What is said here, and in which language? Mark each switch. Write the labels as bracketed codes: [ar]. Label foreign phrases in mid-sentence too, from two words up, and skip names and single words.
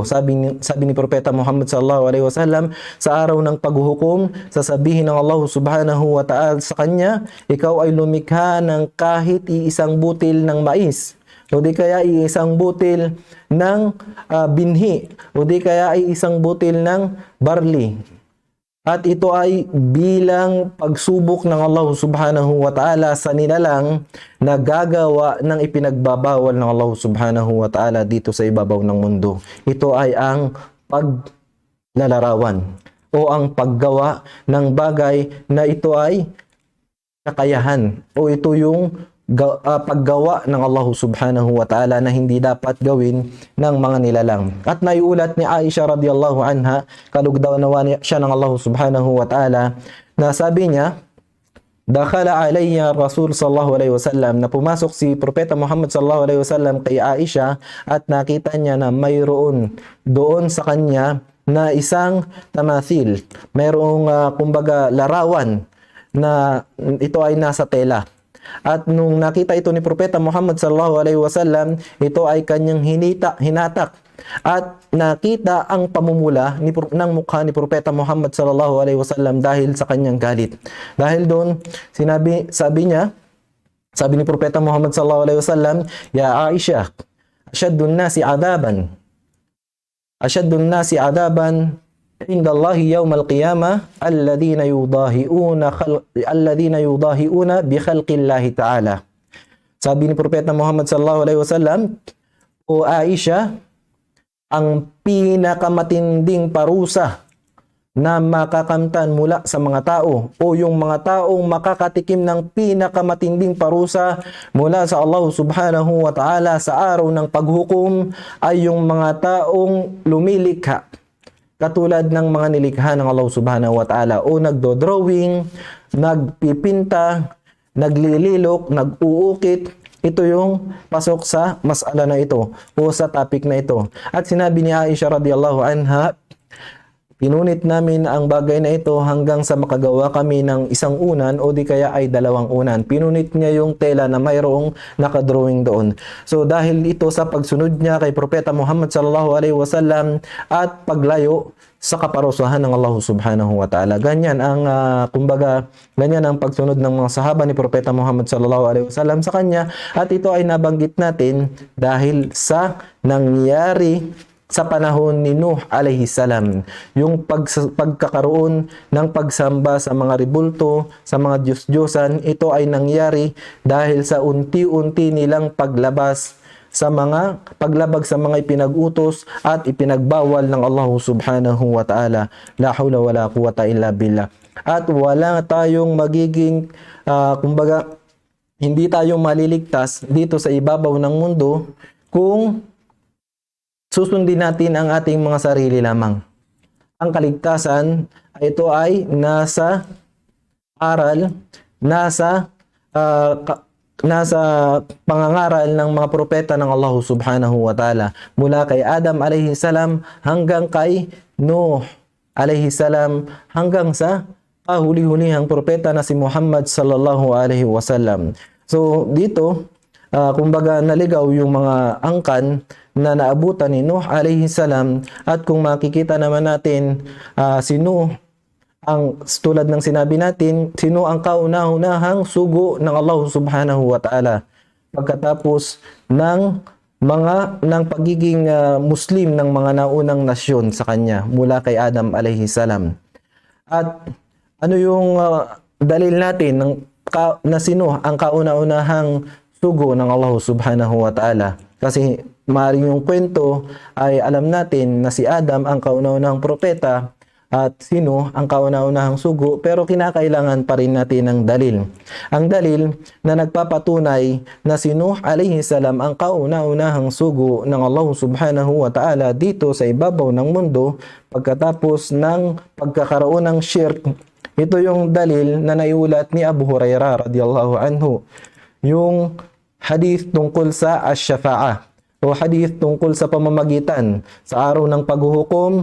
[tl] Sabi ni Propeta Muhammad [ar] صلى الله عليه وسلم, [tl] sa araw ng paghuhukom, sasabihin ng Allah [ar] سبحانه وتعالى [tl] sa kanya, ikaw ay lumikha ng kahit iisang butil ng mais, o di kaya iisang butil ng binhi, o di kaya ay isang butil ng barley. At ito ay bilang pagsubok ng Allah [ar] سبحانه وتعالى [tl] sa nilalang na gagawa ng ipinagbabawal ng Allah [ar] سبحانه وتعالى [tl] dito sa ibabaw ng mundo. Ito ay ang paglalarawan o ang paggawa ng bagay na ito ay kakayahan o ito yung paggawa ng Allah [ar] سبحانه وتعالى [tl] na hindi dapat gawin ng mga nilalang. At naiulat ni Aisha [ar] رضي الله عنها, [tl] kalugdaw nawa siya ng Allah [ar] سبحانه وتعالى, [tl] na sabi niya, [ar] دخل علي رسول صلى الله عليه وسلم, [tl] na pumasok si Propeta Muhammad [ar] صلى الله عليه وسلم [tl] kay Aisha at nakita niya na mayroon doon sa kanya na isang tamathil, mayroong kumbaga larawan na ito ay nasa tela. At nung nakita ito ni Propeta Muhammad [ar] صلى الله عليه وسلم, [tl] ito ay kanyang hinatak at nakita ang pamumula ng mukha ni Propeta Muhammad [ar] صلى الله عليه وسلم [tl] dahil sa kanyang galit. Dahil doon, sabi ni Propeta Muhammad [ar] صلى الله عليه وسلم, يا عائشة أشد الناس عذابا عند الله يوم القيامة الذين يضاهئون بخلق الله تعالى. [tl] Sabi ni Propeta Muhammad [ar] صلى الله عليه وسلم, [tl] o Aisha, ang pinakamatinding parusa na makakamtan mula sa mga tao o yung mga taong makakatikim ng pinakamatinding parusa mula sa Allah [ar] سبحانه وتعالى [tl] sa araw ng paghukom ay yung mga taong lumilikha katulad ng mga nilikha ng Allah [ar] سبحانه وتعالى [tl] o nagdo-drawing, nagpipinta, naglililok, nag-uukit. Ito yung pasok sa mas'ala na ito o sa topic na ito. At sinabi ni Aisha [ar] رضي الله عنها, [tl] Pinunit namin ang bagay na ito hanggang sa makagawa kami ng isang unan o di kaya ay dalawang unan. Pinunit niya yung tela na mayroong nakadrawing doon. So dahil ito sa pagsunod niya kay Propeta Muhammad [ar] صلى الله عليه وسلم [tl] at paglayo sa kaparusahan ng Allah subhanahu wa ta'ala. Ganyan ang ganyan ang pagsunod ng mga sahaba ni Propeta Muhammad [ar] صلى الله عليه وسلم [tl] sa kanya, at ito ay nabanggit natin dahil sa nangyari sa panahon ni Nuh [ar] عليه السلام, [tl] yung pagkakaroon ng pagsamba sa mga ribulto, sa mga Diyos-Diyosan. Ito ay nangyari dahil sa unti-unti nilang paglabag sa mga ipinag-utos at ipinagbawal ng Allah [ar] سبحانه وتعالى. لا حول ولا قوة إلا بالله. [tl] At wala tayong magiging hindi tayo maliligtas dito sa ibabaw ng mundo kung susundin natin ang ating mga sarili lamang. Ang kaligtasan, ito ay nasa aral, nasa pangangaral ng mga propeta ng Allah [ar] سبحانه وتعالى. [tl] Mula kay Adam [ar] عليه السلام [tl] hanggang kay Nuh [ar] عليه السلام, [tl] hanggang sa huli-hulihang propeta na si Muhammad [ar] صلى الله عليه وسلم. [tl] So dito, kumbaga naligaw yung mga angkan na naabutan ni Nuh [ar] عليه السلام, [tl] at kung makikita naman natin si Nuh, tulad ng sinabi natin, si Nuh ang kauna-unahang sugo ng Allah [ar] سبحانه وتعالى [tl] pagkatapos ng pagiging Muslim ng mga naunang nasyon sa kanya mula kay Adam [ar] عليه السلام. [tl] At ano yung dalil natin na si Nuh ang kauna-unahang sugo ng Allah [ar] سبحانه وتعالى? [tl] Kasi maaaring yung kwento ay alam natin na si Adam ang kauna-unahang propeta at si Nuh ang kauna-unahang sugo, pero kinakailangan pa rin natin ng dalil. Ang dalil na nagpapatunay na si Nuh [ar] عليه السلام [tl] ang kauna-unahang sugo ng Allah [ar] سبحانه وتعالى [tl] dito sa ibabaw ng mundo pagkatapos ng pagkakaroon ng shirk. Ito yung dalil na naiulat ni Abu Hurairah [ar] رضي الله عنه. [tl] Yung hadith tungkol sa ash-shafa'ah o hadith tungkol sa pamamagitan sa araw ng paghuhukom.